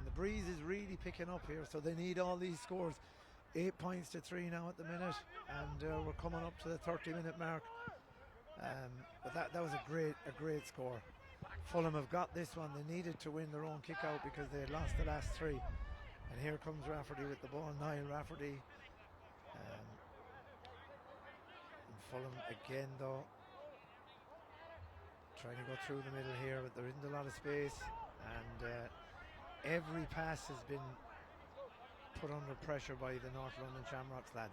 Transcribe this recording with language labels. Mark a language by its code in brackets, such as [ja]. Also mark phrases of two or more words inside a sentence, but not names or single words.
[en] The breeze is really picking up here, so they need all these scores. 8 points to 3 now at the minute, and we're coming up to the 30-minute mark. But that was a great score. Fulham have got this one. They needed to win their own kick out because they had lost the last 3. And here comes Rafferty with the ball. Niall Rafferty. And Fulham again though, trying to go through the middle here, but there isn't a lot of space. And every pass has been put under pressure by the North London Shamrocks lads.